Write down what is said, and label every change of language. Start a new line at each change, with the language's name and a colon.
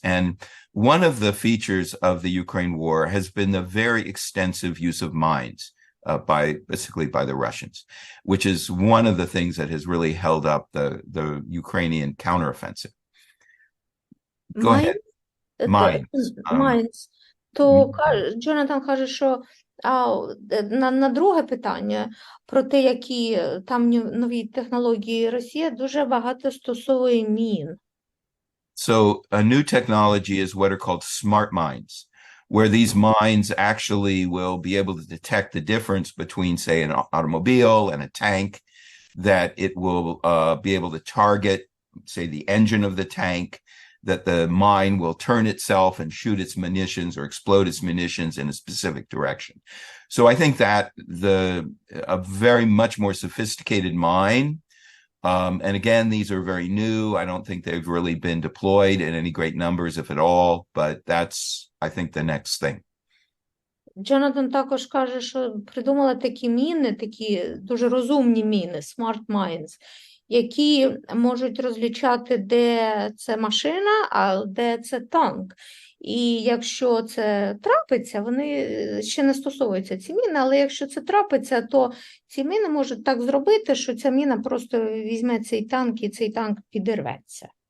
English: And one of the features of the Ukraine war has been the very extensive use of mines. Basically by the Russians, which is one of the things that has really held up the Ukrainian counteroffensive. Go ahead. Mines.
Ukrainian: То Джонатан каже, що на друге питання про те, які там нові технології, Росія дуже багато стосовує мін.
English: So a new technology is what are called smart mines, where these mines actually will be able to detect the difference between, say, an automobile and a tank, that it will be able to target, say, the engine of the tank, that the mine will turn itself and shoot its munitions or explode its munitions in a specific direction. So I think that a very much more sophisticated mine, and again, these are very new. I don't think they've really been deployed in any great numbers, if at all, but that's, I think, the next thing.
Ukrainian: Джонатан також каже, що придумали такі міни, такі дуже розумні міни,
English: smart mines,
Ukrainian: які можуть розлічати, де це машина, а де це танк. І якщо це трапиться, вони ще не стосуються ці міни, але якщо це трапиться, то ці міни можуть так зробити, що ця міна просто візьме цей танк і цей танк підірветься.